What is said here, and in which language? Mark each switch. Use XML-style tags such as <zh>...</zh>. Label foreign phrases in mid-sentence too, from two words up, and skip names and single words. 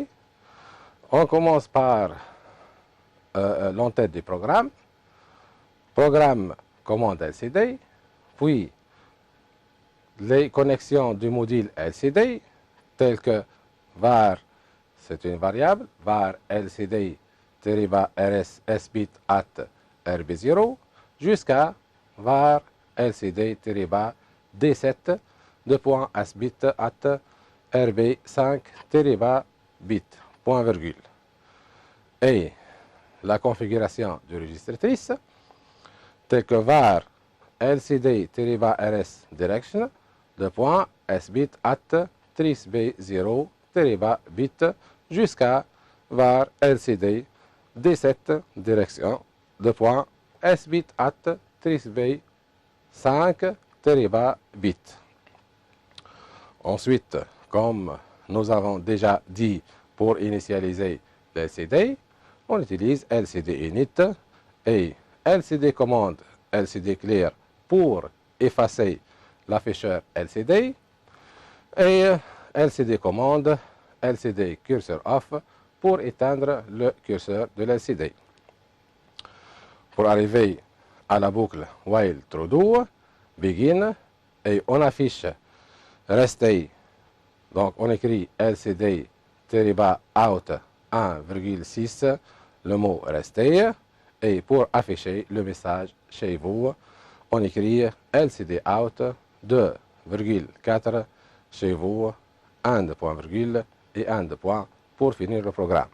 <fr>On commence par l'entête du programme. Programme commande LCD, puis les connexions du module LCD, telles que var, c'est une variable, var LCD rs sbit at rb0, jusqu'à var LCD d7 de point sbit at rb5 bit, point virgule. Et la configuration du registre TRIS, tel que var LCD rs direction de point sbit at tris B0 térébas bit jusqu'à var LCD D7 direction de point S bit at tris B5 térébas bit. Ensuite, comme nous avons déjà dit pour initialiser l'LCD, on utilise LCD init et LCD commande LCD clear pour effacer l'afficheur LCD et LCD commande LCD cursor off pour éteindre le curseur de l'LCD. Pour arriver à la boucle</fr> <en>while true do, begin,</en> <fr>et on affiche rester, donc on écrit LCD out 1,6, le mot rester, et pour afficher le message chez vous, on écrit LCD out 2,4 chez vous, 1 de point virgule et 1 de point pour finir le programme.</fr>